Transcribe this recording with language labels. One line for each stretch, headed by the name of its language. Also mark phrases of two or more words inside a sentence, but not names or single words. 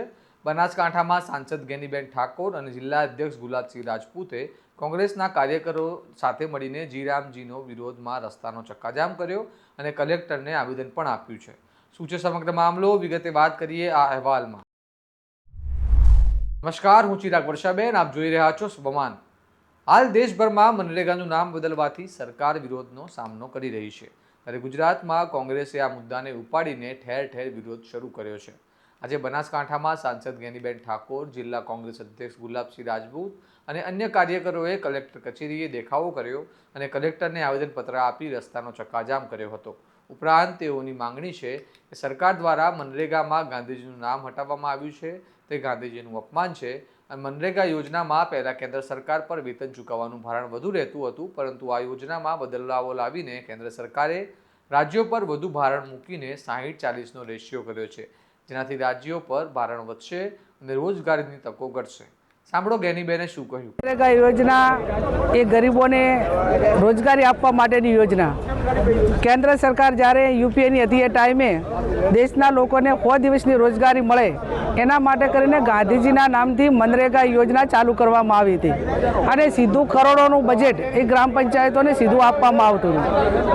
Gujarati: બનાસકાંઠામાં સાંસદ ગેનીબેન ઠાકોર અને જિલ્લા અધ્યક્ષ ગુલાબસિંહ રાજપૂતે કોંગ્રેસના કાર્યકરો સાથે મળીને જીરામજીનો વિરોધમાં રસ્તાનો ચક્કાજામ કર્યો અને કલેક્ટરને આવેદન પણ આપ્યું છે। શું છે સમગ્ર મામલો, વિગતે વાત કરીએ આ અહેવાલમાં। નમસ્કાર, હું ચિરાગ વર્ષાબેન, આપ જોઈ રહ્યા છો સ્વમાન। હાલ દેશભર મેં મનરેગાનું નામ બદલવાથી સરકાર વિરોધનો સામનો કરી રહી છે, ત્યારે ગુજરાતમાં કોંગ્રેસે આ મુદ્દાને ઉપાડીને ઠેર ઠેર વિરોધ શરૂ કર્યો છે। આજે બનાસકાંઠામાં સાંસદ ગેનીબેન ઠાકોર, જિલ્લા કોંગ્રેસ અધ્યક્ષ ગુલાબસિંહ રાજપૂત અને અન્ય કાર્યકરોએ કલેક્ટર કચેરીએ દેખાવો કર્યો અને કલેક્ટરને આવેદનપત્ર આપી રસ્તાનો ચક્કાજામ કર્યો હતો। ઉપરાંત તેઓની માંગણી છે કે સરકાર દ્વારા મનરેગામાં ગાંધીજીનું નામ હટાવવામાં આવ્યું છે, તે ગાંધીજીનું અપમાન છે। મનરેગા યોજના મેં પહલા કેન્દ્ર સરકાર પર વેતન ચૂકવવાનું ભારણ વધુ રહેતું હતું, પરંતુ આ યોજનામાં બદલાવો લાવીને કેન્દ્ર સરકારે રાજ્યો પર વધુ ભારણ મૂકીને 60-40નો રેશિયો કર્યો છે, જેનાથી રાજ્યો પર ભારણ વધશે અને રોજગારીની તકો ઘટશે। સાંભળો ગેનીબેને શું કહ્યું। મનરેગા યોજના એ ગરીબોને રોજગારી આપવા માટેની યોજના। કેન્દ્ર સરકાર જ્યારે યુપીએની હતી એ ટાઈમે દેશના લોકોને 100 દિવસની રોજગારી મળે એના માટે કરીને ગાંધીજીના નામથી મનરેગા યોજના ચાલુ કરવામાં આવી હતી અને સીધું કરોડોનું બજેટ એ ગ્રામ પંચાયતોને સીધું આપવામાં આવતું હતું।